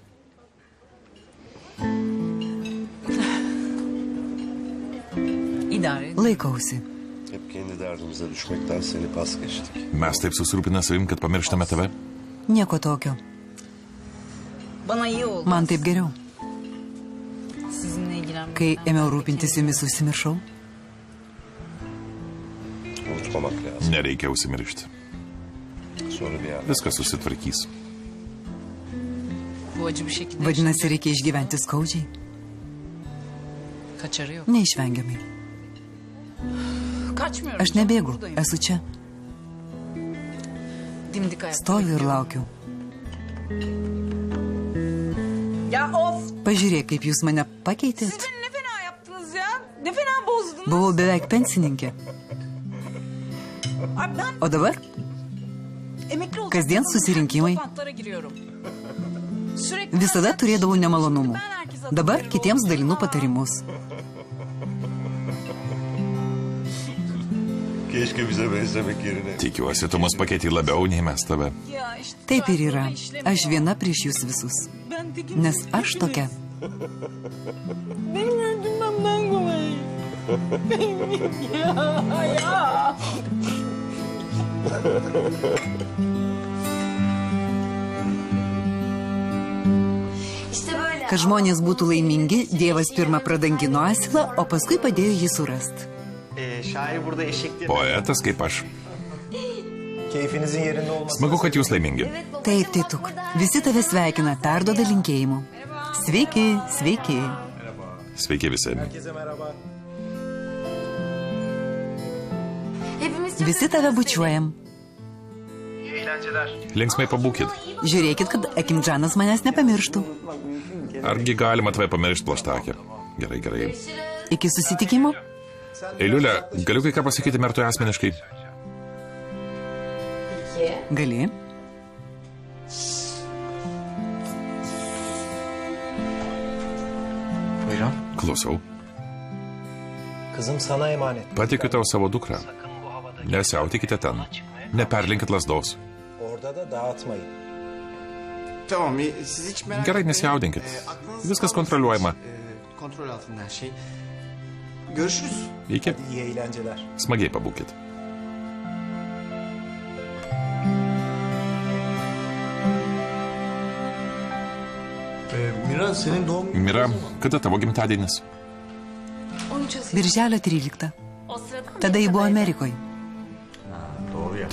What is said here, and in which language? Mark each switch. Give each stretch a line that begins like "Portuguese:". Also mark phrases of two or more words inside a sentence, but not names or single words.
Turkish: İdare et.
Lithuanian: Laikausi.
Turkish: Hep kendi derdimize düşmekten seni pas geçtik.
Lithuanian: Mes taip susirūpinę savim, kad pamirštame tave. Nieko tokio.
Turkish: Bana iyi oldu.
Lithuanian: Man taip geriau.
Turkish: Sizinle ilgilenmek.
Lithuanian: Kai ėmiau rūpintis jumis, užsimiršau.
Turkish: Unutmamak lazım.
Lithuanian: Nereikia užsimiršti.
Turkish: Sonra bir yer.
Lithuanian: Viskas susitvarkys.
Turkish: Bu acı bir şekilde
Lithuanian: Vadinasi, reikia išgyventi skaudžiai.
Turkish: kaçarı yok.
Lithuanian: Neišvengiamai.
Turkish: Kaçmıyorum.
Lithuanian: Aš nebėgu,
Turkish: Buradayım.
Lithuanian: esu čia.
Turkish: Dimdik ayakta.
Lithuanian: Stoviu ir laukiu.
Turkish: Ya of!
Lithuanian: Pažiūrėk, kaip jūs mane pakeitėt.
Turkish: Beni ne fena yaptınız ya. Ne fena bozdunuz.
Lithuanian: Buvau beveik pensininkė.
Turkish: Abi ben
Lithuanian: O dabar
Turkish: emekli oldum.
Lithuanian: kasdien susirinkimai.
Turkish: Toplantılara giriyorum. Sürekli
Lithuanian: Visada turėdavau nemalonumų.
Turkish: ben herkese
Lithuanian: Dabar kitiems dalinu patarimus.
Turkish: Keşke bize benzemek yerine.
Lithuanian: Tikiuosi, tu mus pakeitei labiau nei mes tave. Taip ir yra. Aš viena prieš jūs visus. Nes aš tokia.
Turkish: Benim öldürmemden kolay. Ya.
Lithuanian: Kad žmonės būtų laimingi, Dievas pirmą pradangino asilą, o paskui padėjo jį surasti.
Turkish: Şair burada eşekleri...
Lithuanian: Poetas kaip aš.
Turkish: Keyfinizin yerinde olması...
Lithuanian: Smagu, kad jūs laimingi. Taip, Tituk. Visi tave sveikina, perduoda linkėjimų. Sveiki, sveiki. Sveiki visi.
Turkish: Herkese merhaba.
Lithuanian: Visi tave bučiuojam.
Turkish: İyi eğlenceler.
Lithuanian: Linksmai pabūkit. Žiūrėkit, kad Akimdžanas manęs nepamirštų. Argi galima tave pamiršti, plaštakė? Gerai, gerai. Iki susitikimo. Eiliulė, galiu kai ką pasakyti Mertui asmeniškai? Gali.
Turkish: Buyurun.
Lithuanian: Klausau.
Turkish: Kızım sana emanet.
Lithuanian: Patikiu tau savo dukrą. Nesiautykite ten. Neperlinkit lasdos.
Turkish: Orada da dağıtmayın. Tamam, siz hiç merak
Lithuanian: Gerai, nesijaudinkit. Viskas kontroliuojama.
Turkish: Kontrol altında her şey. Görüşürüz.
Lithuanian: Iki.
Turkish: İyi eğlenceler.
Lithuanian: Smagiai pabūkit.
Turkish: Mira, senin doğum günün...
Lithuanian: Mira, kada tavo gimtadienis? Birželio 13. Tada jį buvo Amerikoje.
Turkish: Doğru ya.